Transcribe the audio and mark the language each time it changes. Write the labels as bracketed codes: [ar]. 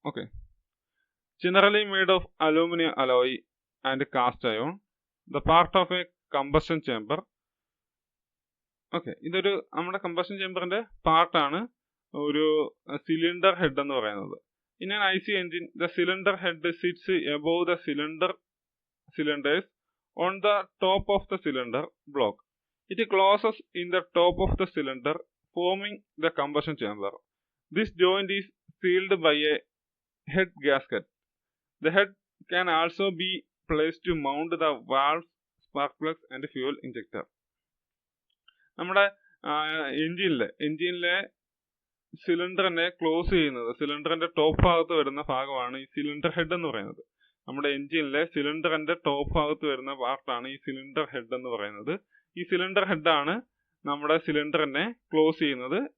[en] Okay, generally made of aluminum alloy and cast iron, the part of a combustion chamber. [ml] Okay, ഇതൊരു നമ്മുടെ combustion ചേമ്പറിന്റെ പാർട്ടാണ് ഒരു cylinder head എന്ന് പറയുന്നത്. [en] In an IC engine, the cylinder head sits above the cylinders on the top of the cylinder block. It closes in the top of the cylinder, forming the combustion chamber. This joint is sealed by a head gasket. The head can also be placed to mount the valves, spark plugs and fuel injector. [ml] നമ്മുടെ എഞ്ചിനിലെ സിലിണ്ടറിനെ close ചെയ്യുന്നത്, സിലിണ്ടറിന്റെ top ഭാഗത്ത് വരുന്ന ഭാഗമാണ് ഈ cylinder head എന്ന് പറയുന്നത്. നമ്മുടെ എഞ്ചിനിലെ സിലിണ്ടറിന്റെ ടോപ്പ് ഭാഗത്ത് വരുന്ന പാർട്ടാണ് ഈ സിലിണ്ടർ ഹെഡ് എന്ന് പറയുന്നത്. ഈ സിലിണ്ടർ ഹെഡാണ് നമ്മുടെ സിലിണ്ടറിനെ ക്ലോസ് ചെയ്യുന്നത്.